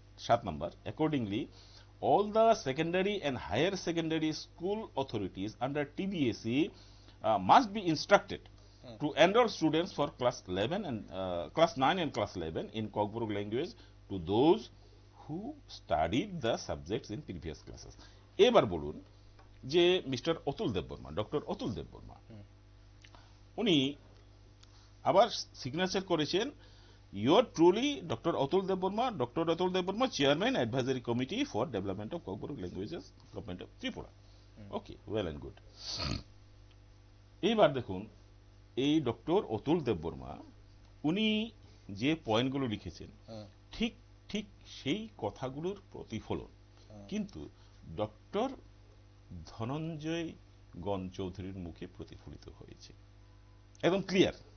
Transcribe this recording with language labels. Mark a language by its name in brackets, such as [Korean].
[English] 7 number, accordingly, all the secondary and higher secondary school authorities under TBSE must be instructed to enroll students for class 11 and class 9 and class 11 in Kokborok language to those who studied the subjects in previous classes. [Bangla] এবার বলুন যে mister Atul Debbarma, doctor Atul Debbarma, উনি আবার signature করেছেন [English] Yours truly, Dr. Atul Debbarma, Chairman, Advisory Committee for Development of Kokborok Languages, Government of Tripura. Okay, well and good. [Bangla] এইবার দেখুন এই doctor Atul Debbarma উনি যে পয়েন্টগুলো লিখেছেন ঠিক ঠিক সেই কথাগুলোর প্রতিফলন কিন্তু ডক্টর ধনঞ্জয় গণ চৌধুরীর মুখে প্রতিফলিত হয়েছে। একদম ক্লিয়ার।